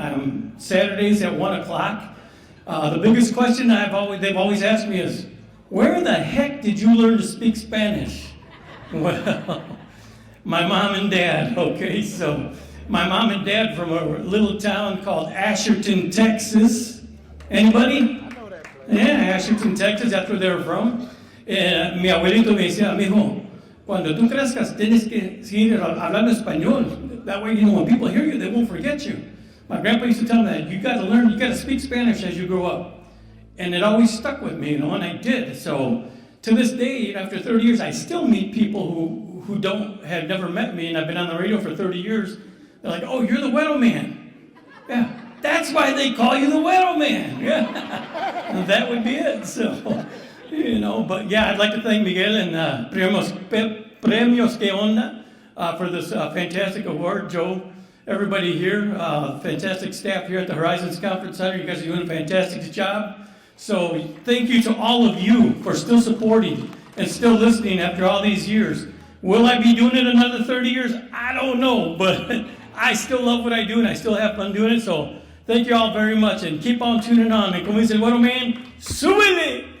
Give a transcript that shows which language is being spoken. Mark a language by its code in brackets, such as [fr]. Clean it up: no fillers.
[en] I'm Saturdays at 1 o'clock. The biggest question they've always asked me is, where the heck did you learn to speak Spanish? Well, my mom and dad, okay? So my mom and dad from a little town called Asherton, Texas. Anybody? I know that place. Yeah, Asherton, Texas, that's where they're from. [es] Mi abuelito me decía, mijo, cuando tú crezcas tienes que seguir hablando español. [en] That way, you know, when people hear you, they won't forget you. My grandpa used to tell me that you got to learn, you got to speak Spanish as you grow up. And it always stuck with me, you know, and I did. So to this day, after 30 years, I still meet people who have never met me, and I've been on the radio for 30 years. They're like, oh, you're the Güero Man. Yeah, that's why they call you the Güero Man. Yeah, that would be it. So, you know, but yeah, I'd like to thank Miguel and Premios que Onda for this fantastic award. Joe, everybody here, fantastic staff here at the Horizons Conference Center. You guys are doing a fantastic job. So thank you to all of you for still supporting and still listening after all these years. Will I be doing it another 30 years? I don't know, but I still love what I do, and I still have fun doing it. So thank you all very much, and keep on tuning on. And [es] como dice el Güero Man, súbele.